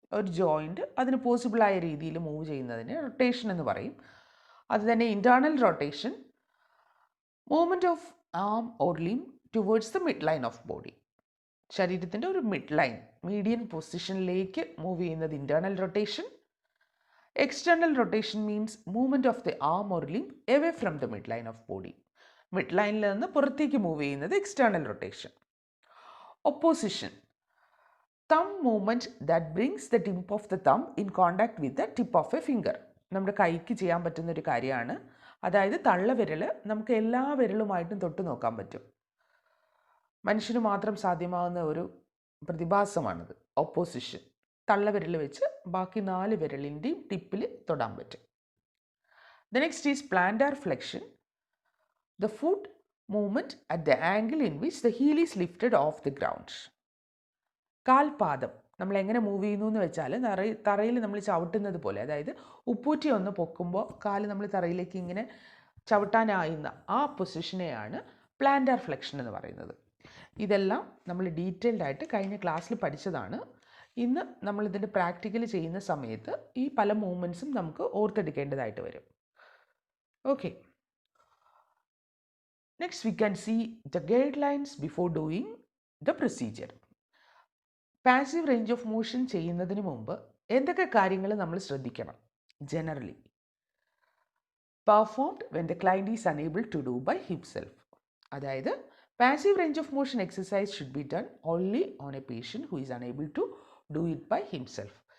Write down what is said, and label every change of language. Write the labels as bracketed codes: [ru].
[ml] ഒരു ജോയിൻറ്റ് അതിന് പോസിബിളായ രീതിയിൽ മൂവ് ചെയ്യുന്നതിന് റൊട്ടേഷൻ എന്ന് പറയും. അത് തന്നെ [en] Internal rotation: movement of arm or limb towards the mid line of body. [ml] ശരീരത്തിൻ്റെ ഒരു മിഡ് ലൈൻ, മീഡിയൻ പൊസിഷനിലേക്ക് മൂവ് ചെയ്യുന്നത് internal rotation. [en] External rotation means movement of the arm or limb away from the midline of body. [ml] Mid ലൈനിൽ നിന്ന് പുറത്തേക്ക് move ചെയ്യുന്നത് external rotation. Opposition: [en] Thumb movement that brings the tip of the thumb in contact with the tip of a finger. [ml] നമ്മുടെ കൈക്ക് ചെയ്യാൻ പറ്റുന്ന ഒരു കാര്യമാണ്. അതായത് തള്ളവിരൽ നമുക്ക് എല്ലാ വിരലുമായിട്ടും തൊട്ട് നോക്കാൻ പറ്റും. മനുഷ്യന് മാത്രം സാധ്യമാകുന്ന ഒരു പ്രതിഭാസമാണിത്. ഓപ്പോസിഷൻ. തള്ളവിരൽ വെച്ച് ബാക്കി 4 വിരലിൻ്റെയും ടിപ്പിൽ തൊടാൻ പറ്റും. [en] The next is plantar flexion, the foot movement at the angle in which the heel is lifted off the ground. [ml] കാൽപാദം നമ്മൾ എങ്ങനെ മൂവ് ചെയ്യുന്നു എന്ന് വെച്ചാൽ തറയിൽ നമ്മൾ ചവിട്ടുന്നത് പോലെ, അതായത് ഉപ്പൂറ്റി ഒന്ന് പൊക്കുമ്പോൾ കാല് നമ്മൾ തറയിലേക്ക് ഇങ്ങനെ ചവിട്ടാനായുന്ന ആ പൊസിഷനെയാണ് പ്ലാന്റാർ ഫ്ലെക്ഷൻ എന്ന് പറയുന്നത്. ഇതെല്ലാം നമ്മൾ ഡീറ്റെയിൽഡ് ആയിട്ട് കഴിഞ്ഞ ക്ലാസ്സിൽ പഠിച്ചതാണ്. ഇന്ന് നമ്മളിതിൻ്റെ പ്രാക്ടിക്കൽ ചെയ്യുന്ന സമയത്ത് ഈ പല മൂവ്മെൻറ്റ്സും നമുക്ക് ഓർത്തെടുക്കേണ്ടതായിട്ട് വരും. [en] Okay. Next we can see the guidelines before doing the procedure. [ml] Passive range of motion ചെയ്യുന്നതിന് മുമ്പ് എന്തൊക്കെ കാര്യങ്ങൾ നമ്മൾ ശ്രദ്ധിക്കണം? [en] Generally performed when the client is unable to do by himself. അതായത് passive range of motion exercise should be done only on a patient who is unable to do it by himself.